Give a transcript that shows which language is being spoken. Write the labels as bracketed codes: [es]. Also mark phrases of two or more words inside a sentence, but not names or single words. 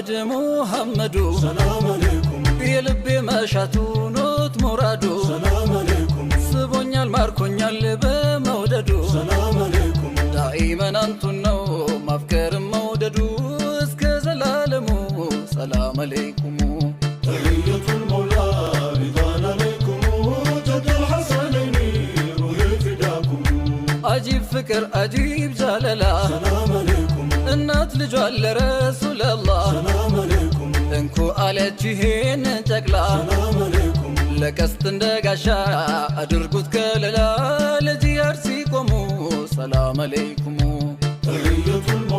[am] ሙሐመዱ፣ [ar] سلام عليكم። [am] የልቤ መሻቱ ኖት ሙራዱ፣ [ar] سلام عليكم። [am] ስቦኛል ማርኮኛል በመውደዱ፣ [ar] سلام عليكم። [am] ዳኢመን አንቱን ነው ማፍቀርም መውደዱ፣ እስከ ዘላለሙ [ar] سلام عليكم። تحية المولى رضا عليكم جد الحسنين روحي فداكم. [am] አጂብ ፍቅር አጂብ ጃለላ፣ [ar] سلام عليكم። [am] እናት ልጇን ለረሱለላህ፣ [ar] سلام عليكم። [am] እንኩ አለች ይሄን ጨቅላ፣ [ar] سلام عليكم። [am] ለቀስት እንደ ጋሻ አድርጉት ከለላ፣ ለጂሃድ ሲቆሙ [ar] سلام عليكم። تحية المولى